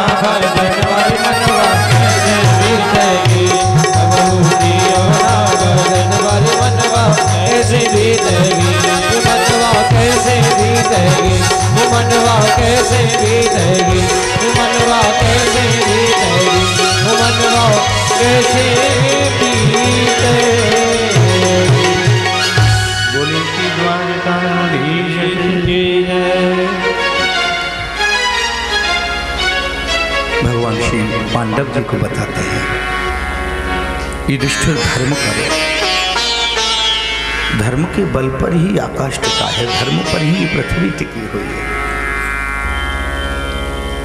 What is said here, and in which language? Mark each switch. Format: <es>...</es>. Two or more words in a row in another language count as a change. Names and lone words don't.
<hi>जनवारी मनवा कैसे बीतेगी, कबहू कियो ना जनवारी मनवा कैसे बीतेगी, मनवा कैसे बीतेगी, मनवा कैसे बीतेगी, मनवा कैसे बीतेगी, मनवा कैसे बीतेगी। बोली की द्वारकाधीश की जय। भगवान श्री पांडव जी को बताते हैं युधिष्ठिर धर्म करो, धर्म के बल पर ही आकाश टिका है, धर्म पर ही पृथ्वी टिकी हुई है।</hi>